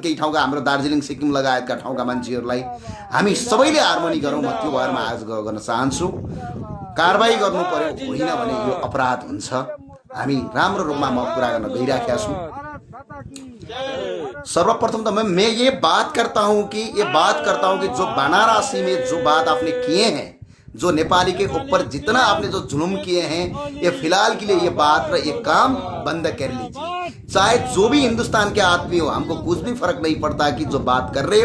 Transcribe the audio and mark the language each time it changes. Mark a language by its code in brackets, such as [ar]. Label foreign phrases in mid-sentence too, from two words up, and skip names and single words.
[ne] केही ठाउँका हाम्रो दार्जिलिङ सिक्किम लगायतका ठाउँका मान्छेहरूलाई हामी सबैले हार्मोनी गरौँ। म त्यो भरमा आग्रह गर्न चाहन्छु, कारबाही गर्नु पर्यो, होइन भने यो अपराध हुन्छ। हामी राम्रो रूपमा म कुरा गर्न गइराखेका छौँ। [hi] सर्वप्रथम तो मैं ये बात करता हूं कि जो वाराणसी में जो बात आपने किए हैं, जो नेपाली के ऊपर जितना आपने जो जुल्म किए हैं, ये फिलहाल के लिए ये बात ये काम बंद कर लीजिए। चाहे जो भी हिंदुस्तान के आदमी हो, हमको कुछ भी फर्क नहीं पड़ता कि जो बात कर रहे हो।